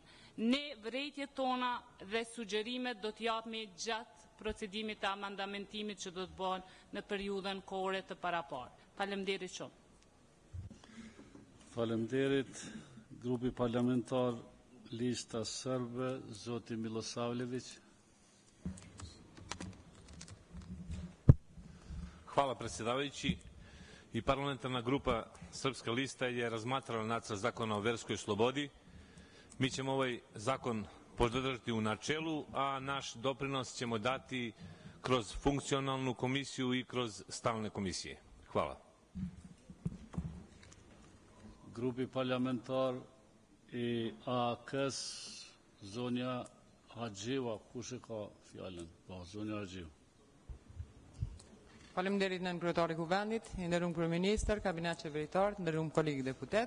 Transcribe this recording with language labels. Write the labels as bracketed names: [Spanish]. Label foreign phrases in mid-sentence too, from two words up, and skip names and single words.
[Albanian] Ne vërejtjet tona dhe sugjerimet do t'japmi gjatë procedimit të amandamentimit që do të bëhen në periudhën kohore të paraparë. Faleminderit shumë. Faleminderit. Grupi parlamentar Lista Serbe, zoti Milosavljević. [Serbian] Hvala predsjedavajući. I parlamentarna grupa Srpska lista je razmatrala nacrt zakona o verskoj slobodi. Mi ćemo ovaj zakon podržati u načelu, a naš doprinos ćemo dati kroz funkcionalnu komisiju i kroz stalne komisije. Hvala. [Albanian] Grupi parlamentar i AK-s, zonja Haxhiva, kush e ka fjalën? Po, zonja Haxhiva. Faleminderit nën kryetari i Kuvendit, i nderuar kryeministër, kabinet qeveritar, nderuar kolegë deputet.